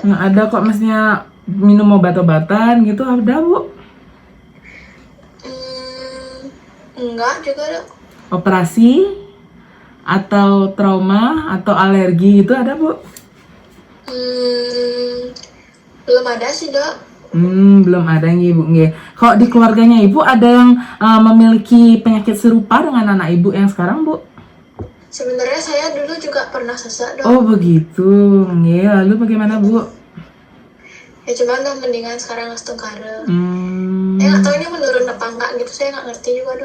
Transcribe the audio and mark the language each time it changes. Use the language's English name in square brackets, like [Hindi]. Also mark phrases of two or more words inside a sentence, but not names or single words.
[Indonesian] Nggak ada kok, mestinya minum obat-obatan gitu ada Bu? Enggak juga dok. Operasi atau trauma atau alergi gitu ada Bu? Belum ada sih dok. Belum ada nggih Ibu nggih. Kok di keluarganya Ibu ada yang memiliki penyakit serupa dengan anak Ibu yang sekarang Bu? Sebenarnya saya dulu juga pernah sesak dok. Oh begitu, nggih. Lalu bagaimana Bu? Ya cuman udah mendingan sekarang langsung kare. Nggak tahu ini menurun apa enggak gitu, saya nggak ngerti juga dok.